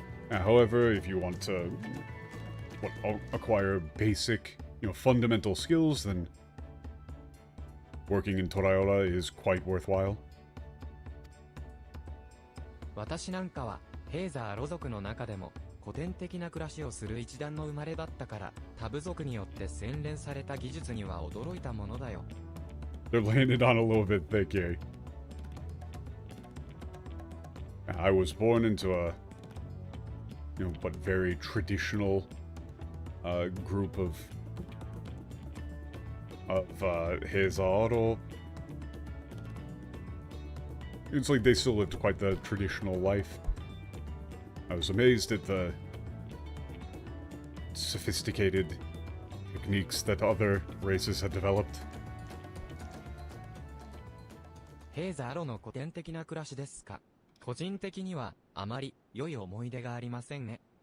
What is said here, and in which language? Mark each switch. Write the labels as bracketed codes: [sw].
[en] However, if you want to acquire basic, fundamental skills, then working in Torayora is quite worthwhile. [ja] 私なんかはヘーザーロ族の中でも古典的な暮らしをする一団の生まれだったからタブ族によって洗練された技術には驚いたものだよ。 [en] They're laying it on a little bit thick here. I was born into a, but very traditional group of Heizaro. It's like they still lived quite the traditional life. I was amazed at the sophisticated techniques that other races had developed. [ja] ヘーザーロの古典的な暮らしですか。個人的にはあまり良い思い出がありませんね。